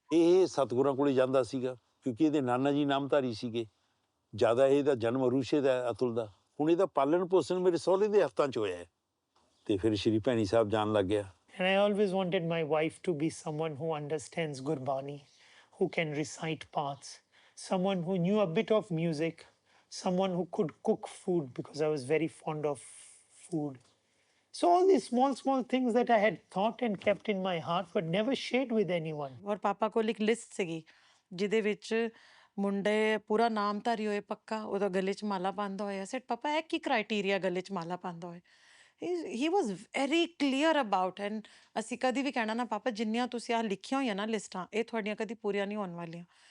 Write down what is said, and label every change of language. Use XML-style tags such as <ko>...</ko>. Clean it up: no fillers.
<pa>ਇਹ ਸਤਿਗੁਰਾਂ ਕੋਲੇ ਜਾਂਦਾ ਸੀਗਾ ਕਿਉਂਕਿ ਇਹਦੇ ਨਾਨਾ ਜੀ ਨਾਮਧਾਰੀ ਸੀਗੇ। ਜ਼ਿਆਦਾ ਇਹਦਾ ਜਨਮ ਅਰੂਸ਼ੇ ਦਾ ਅਤੁਲ ਦਾ। ਹੁਣ ਇਹਦਾ ਪਾਲਣ ਪੋਸ਼ਣ ਮੇਰੇ ਸਹੁਰੇ ਦੇ ਹੱਥਾਂ 'ਚ ਹੋਇਆ ਹੈ ਤੇ ਫਿਰ ਸ਼੍ਰੀ ਭੈਣੀ ਸਾਹਿਬ ਜਾਣ ਲੱਗ ਗਿਆ।</pa> <en>And I always wanted my wife to be someone who understands Gurbani, who can recite paths, someone who knew a bit of music, someone who could cook food because I was very fond of food. So all these small things that I had thought and kept in my heart but never shared with anyone.</en> <pa>ਔਰ ਪਾਪਾ ਕੋਲ ਇੱਕ list ਸੀਗੀ ਜਿਹਦੇ ਵਿੱਚ ਮੁੰਡੇ ਪੂਰਾ ਨਾਮਧਾਰੀ ਹੋਏ ਪੱਕਾ, ਉਹਦਾ ਗਲੇ 'ਚ ਮਾਲਾ ਪਾਉਂਦਾ ਹੋਇਆ। ਸੈਟ ਪਾਪਾ ਇਹ ਕੀ ਕ੍ਰਾਈਟੀਰੀਆ ਗਲੇ 'ਚ ਮਾਲਾ ਪਾਉਂਦਾ ਹੋਏ?</pa> <en>He was very clear about.</en> <pa>ਐਂਡ ਅਸੀਂ ਕਦੀ ਵੀ ਕਹਿਣਾ ਨਾ ਪਾਪਾ ਜਿੰਨੀਆਂ ਤੁਸੀਂ ਆਹ ਲਿਖੀਆਂ ਹੋਈਆਂ ਨਾ ਲਿਸਟਾਂ ਇਹ ਤੁਹਾਡੀਆਂ ਕਦੀ ਪੂਰੀਆਂ ਨਹੀਂ ਹੋਣ ਵਾਲੀਆਂ।</pa>